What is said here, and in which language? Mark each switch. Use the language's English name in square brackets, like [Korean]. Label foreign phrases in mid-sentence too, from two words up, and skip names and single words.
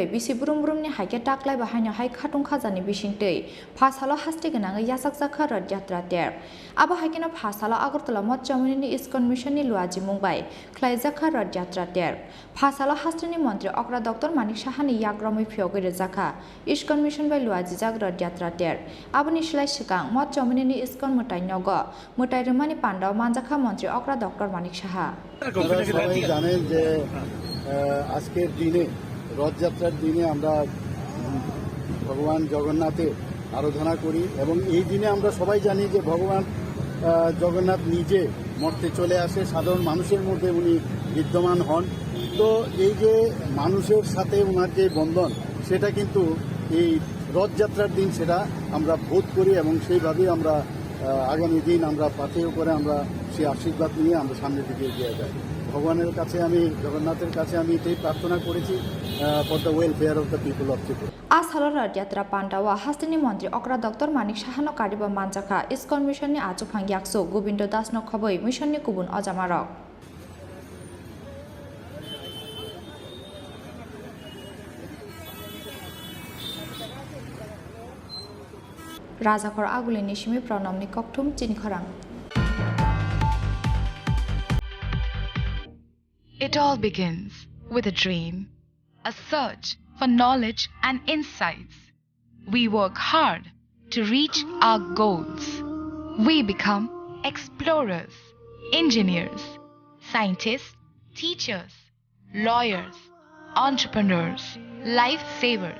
[Kok Borok] बिसि ब्रुम ब्रुमनि हाइके टाक्लाय बाहायनो हाय खाथुं खाजानि बिसिंतै फासालो हास्ति गोनाङै यासाक जाखा रथ यात्रा टेर आबो हाइकेनो फासालो आगरतला मत चमनिनि इस्कन मिशननि लुआजि मुंबाय ख्लाय जाखा रथ यात्रा टेर फासालो हास्तिनि मन्त्री अक्रा डक्टर मानिक साहानि याग्रमै फियगैरे जाखा इस्कन मिशन बाय लुआजि जाग रथ यात्रा टेर आबोनि सिलाय सिगां मत चमनिनि इस्कन मोटाइनग मोटाइरमानि पान्डाव मानजाखा मन्त्री अक्रा डक्टर मानिक साहा [Bangla] সবাই জানেন যে আজকের দিনে রথযাত্রার দিনে আমরা ভগবান জগন্নাথের আরাধনা করি এবং এই দিনে আমরা সবাই জানি যে ভগবান জগন্নাথ নিজে মর্তে চলে আসে, সাধারণ মানুষের মধ্যে উনি বিদ্যমান হন। তো এই যে মানুষের সাথে ওনার যে বন্ধন সেটা কিন্তু এই রথযাত্রার দিন সেটা আমরা বোধ করি এবং সেইভাবেই আমরা আগামী দিন আমরা পাথেয় করে আমরা সেই আশীর্বাদ নিয়ে আমরা সামনের দিকে এগিয়ে যাই। ভগবানের কাছে আমি জগন্নাথের কাছে আমি এটাই প্রার্থনা করেছি [English] for the welfare of the people of Tripura. [Kok Borok] आसालो रथ यात्रा पान्डावा हास्तिनि मन्त्री अक्रा डक्टर मानिक साहानो कारिबा मानजाखा इस्कन मिशननि आजुफां याक्सु गोविन्द दासनो खबै मिशननि गुबुन अजामारक राजाखर आगुलिनि सिमी प्रणामनि कक्थुम चिनखरां। [English] It all begins with a dream, a search for knowledge and insights. We work hard to reach our goals. We become explorers, engineers, scientists, teachers, lawyers, entrepreneurs, life-savers.